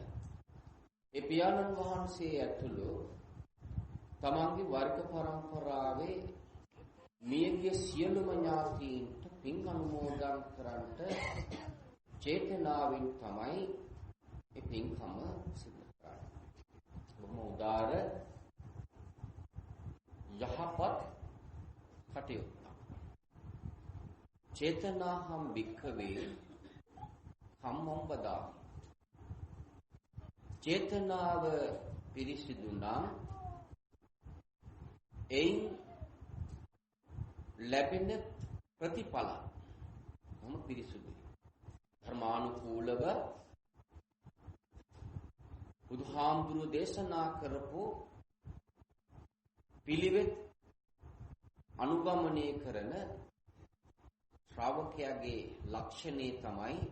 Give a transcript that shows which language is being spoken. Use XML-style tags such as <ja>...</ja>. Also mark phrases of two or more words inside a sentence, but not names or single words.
<si>ඒ පියාණන් වහන්සේ ඇතුළු තමන්ගේ වර්ග පරම්පරාවේ මියගිය සියලුම ඥාතීන්ට පින් අනුමෝදන් කරන්නට චේතනාවෙන් තමයි ඒ පින්කම සිදු කරන්නේ. බොහොම උදාර යහපත් කටයුතු.</si> <pi>චේතනාහම් භික්ඛවේ කම්මං වදාමි.</pi> <si>චේතනාව පිරිසිදු නම් එයින් ලැබෙන ප්‍රතිඵල මොන පිරිසිදුයි. ධර්මානුකූලව බුදුහාමුදුරුවෝ දේශනා කරපු පිළිවෙත් අනුගමනය කරන ශ්‍රාවකයාගේ ලක්ෂණේ තමයි</si>